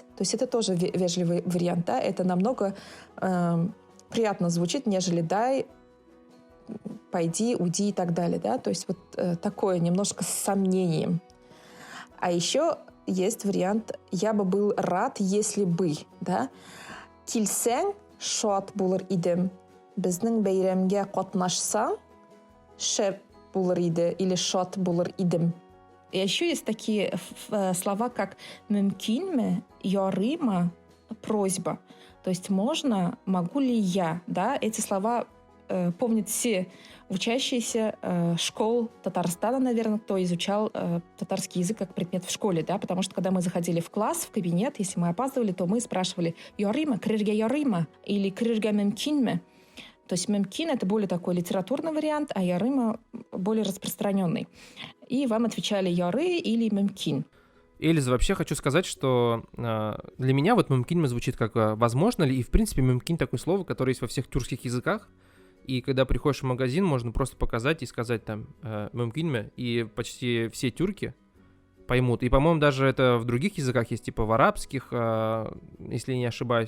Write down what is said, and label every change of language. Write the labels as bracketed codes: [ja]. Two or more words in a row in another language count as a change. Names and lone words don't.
[ru] То есть это тоже вежливый вариант, да? Это намного приятно звучит, нежели «дай», «пойди», «уйди» и так далее, да? То есть вот такое немножко с сомнением. А еще есть вариант «я бы был рад, если бы», да? [tt] «Килсең шат булыр идем, безнең бәйрәмгә катнашсаң, шәп булыр иде» [ru] или [tt] «шат булыр идем». [ru] И еще есть такие слова, как «мөмкинме», «ярыма», «просьба». То есть можно, «могу ли я», да? Эти слова помнят все учащиеся школ Татарстана, наверное, кто изучал татарский язык как предмет в школе, да? Потому что когда мы заходили в класс, в кабинет, если мы опаздывали, то мы спрашивали «ярыма», [tt] «крырге ярыма» [ru] или [tt] «крырге мөмкинме». [ru] То есть мөмкин — это более такой литературный вариант, а ярыма более распространенный. И вам отвечали яры или мөмкин. Эльза, вообще хочу сказать, что для меня вот мөмкин звучит как возможно ли, и в принципе мөмкин такое слово, которое есть во всех тюркских языках, и когда приходишь в магазин, можно просто показать и сказать там мөмкин, и почти все тюрки поймут. И, по-моему, даже это в других языках есть, типа в арабских, если не ошибаюсь.